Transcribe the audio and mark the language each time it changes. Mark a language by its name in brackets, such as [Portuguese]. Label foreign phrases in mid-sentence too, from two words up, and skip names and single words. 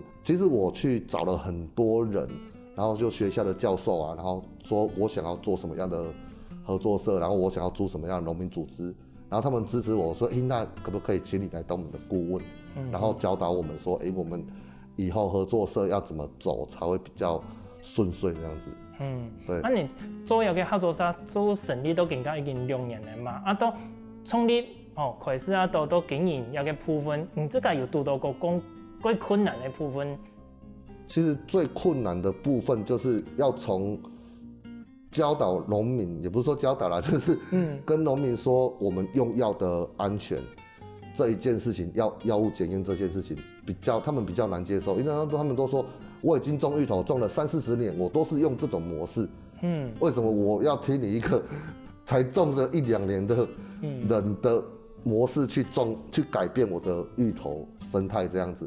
[Chinese] 其實我去找了很多人。然後就學校的教授啊，然後說我想要做什麼樣的合作社，然後我想要組什麼樣的農民組織，然後他們支持我說，那可不可以請你來當我們的顧問，然後教導我們說，我們以後合作社要怎麼走才會比較順遂這樣子。对。你做一个合作社做成立都已经2年了嘛，都创立开始都经营一个部分，这个有多到过最困难的部分？其实最困难的部分就是要从教导农民，也不是说教导啦，就是跟农民说我们用药的安全这一件事情，药物检验这件事情他们比较难接受，因为他们都说我已经种芋头种了30-40年，我都是用这种模式，为什么我要听你一个才种了1-2年的人的模式去种，去改变我的芋头生态这样子？